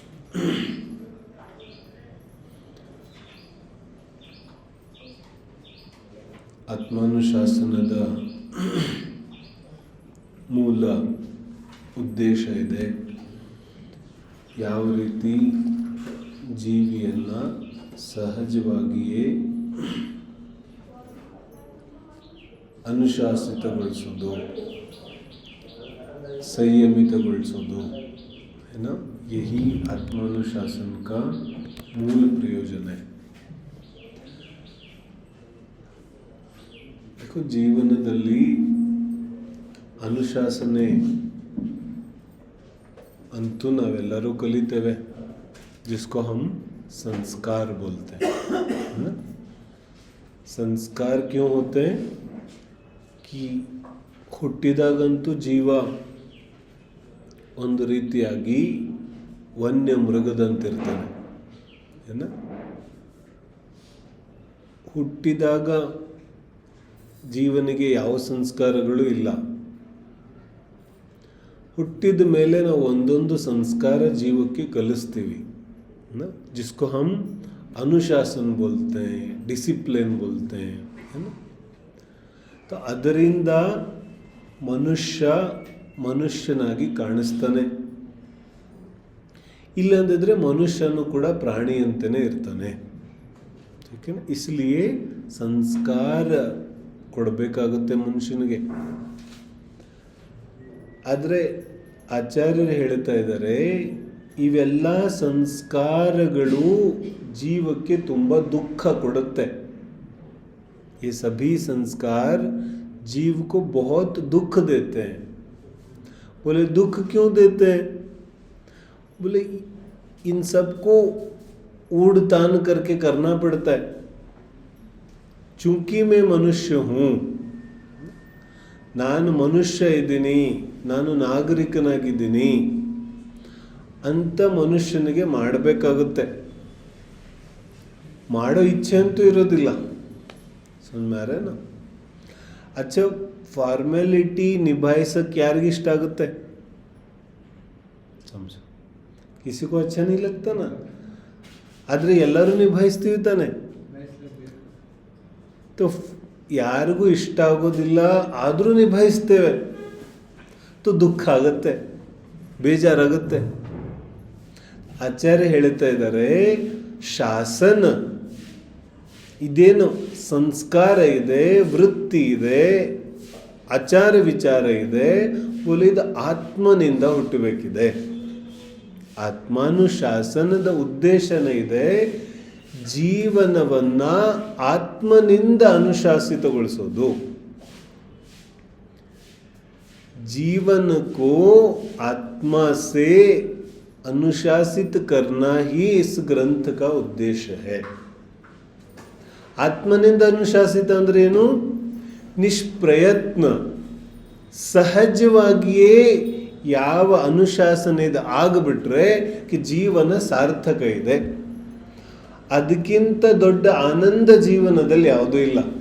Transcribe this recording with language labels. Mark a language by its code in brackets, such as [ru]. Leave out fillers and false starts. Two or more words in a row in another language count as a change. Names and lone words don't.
[kn] ಆತ್ಮಾನುಶಾಸನದ ಮೂಲ ಉದ್ದೇಶ ಇದೆ, ಯಾವ ರೀತಿ ಜೀವಿಯನ್ನು ಸಹಜವಾಗಿಯೇ ಅನುಶಾಸಿತಗೊಳಿಸೋದು, ಸಂಯಮಿತಗೊಳಿಸೋದು [hi] है ना, यही आत्मानुशासन का मूल प्रयोजन है. देखो, [kn] ಜೀವನದಲ್ಲಿ ಅನುಶಾಸನೆ ಅಂತೂ ನಾವೆಲ್ಲರೂ ಕಲಿತೇವೆ, [hi] जिसको हम संस्कार बोलते हैं. संस्कार क्यों होते हैं कि [kn] ಹುಟ್ಟಿದಾಗಂತೂ ಜೀವ ಒಂದು ರೀತಿಯಾಗಿ ವನ್ಯ ಮೃಗದಂತಿರ್ತಾನೆ. ಏನ ಹುಟ್ಟಿದಾಗ ಜೀವನಿಗೆ ಯಾವ ಸಂಸ್ಕಾರಗಳು ಇಲ್ಲ. ಹುಟ್ಟಿದ ಮೇಲೆ ನಾವು ಒಂದೊಂದು ಸಂಸ್ಕಾರ ಜೀವಕ್ಕೆ ಕಲಿಸ್ತೀವಿ, [hi] जिसको हम अनुशासन बोलते हैं, डिसिप्लिन बोलते हैं, है ना. [kn] तो ಅದರಿಂದ ಮನುಷ್ಯನಾಗಿ ಕಾಣಿಸ್ತಾನೆ. ಇಲ್ಲಂದಿದ್ರೆ ಮನುಷ್ಯನು ಕೂಡ ಪ್ರಾಣಿಯಂತೆಯೇ ಇರ್ತಾನೆ. ಓಕೆನಾ. ಇಸ್ಲಿಯೇ ಸಂಸ್ಕಾರ ಕೊಡಬೇಕಾಗುತ್ತೆ ಮನುಷ್ಯನಿಗೆ. ಆದರೆ ಆಚಾರ್ಯರು ಹೇಳ್ತಾ ಇದ್ದಾರೆ, ಇವೆಲ್ಲ ಸಂಸ್ಕಾರಗಳು ಜೀವಕ್ಕೆ ತುಂಬ ದುಃಖ ಕೊಡುತ್ತೆ. [hi] ये सभी संस्कार जीव को बहुत दुख देते हैं. बोले दुख क्यों देते हैं? बोले इन सबको ऊड़ तान करके करना पड़ता है. चूंकि मैं मनुष्य हूं, [kn] ನಾನು ಮನುಷ್ಯ ಇದ್ದೀನಿ, ನಾನು ನಾಗರಿಕನಾಗಿದ್ದೀನಿ ಅಂತ ಮನುಷ್ಯನಿಗೆ ಮಾಡಬೇಕಾಗುತ್ತೆ. ಮಾಡೋ ಇಚ್ಛೆ ಅಂತೂ ಇರೋದಿಲ್ಲ. ಸುಮ್ಮನೆ ಅಚ್ಚ ಫಾರ್ಮ್ಯಾಲಿಟಿ ನಿಭಾಯಿಸಕ್ಕೆ ಯಾರಿಗಿಷ್ಟ ಆಗುತ್ತೆ? [hi] ಸಮझ किसी को अच्छा नहीं लगता ना. [kn] ಆದರೆ ಎಲ್ಲರೂ ನಿಭಾಯಿಸ್ತೀವಿ ತಾನೆ. तो ಯಾರಿಗೂ ಇಷ್ಟ ಆಗೋದಿಲ್ಲ, ಆದರೂ ನಿಭಾಯಿಸ್ತೇವೆ. तो ದುಃಖ ಆಗುತ್ತೆ, ಬೇಜಾರಾಗುತ್ತೆ. ಆಚಾರ್ಯ ಹೇಳ್ತಾ ಇದ್ದಾರೆ, ಶಾಸನ ಇದೇನು ಸಂಸ್ಕಾರ ಇದೆ, ವೃತ್ತಿ ಇದೆ, ಆಚಾರ ವಿಚಾರ ಇದೆ, ಇದು ಆತ್ಮನಿಂದ ಹುಟ್ಟಬೇಕಿದೆ. ಆತ್ಮಾನುಶಾಸನದ ಉದ್ದೇಶನೇ ಇದೆ ಜೀವನವನ್ನ ಆತ್ಮನಿಂದ ಅನುಶಾಸಿತಗೊಳಿಸೋದು. [hi] जीवन को आत्मा से अनुशासित करना ही इस ग्रंथ का उद्देश्य है. [kn] ಆತ್ಮನಿಂದ ಅನುಶಾಸಿತ ಅಂದ್ರೆ ಏನು? ನಿಷ್ಪ್ರಯತ್ನ ಸಹಜವಾಗಿಯೇ ಯಾವ ಅನುಶಾಸನ ಇದು ಆಗಿಬಿಟ್ರೆ ಜೀವನ ಸಾರ್ಥಕ ಇದೆ. ಅದಕ್ಕಿಂತ ದೊಡ್ಡ ಆನಂದ ಜೀವನದಲ್ಲಿ ಯಾವುದೂ ಇಲ್ಲ.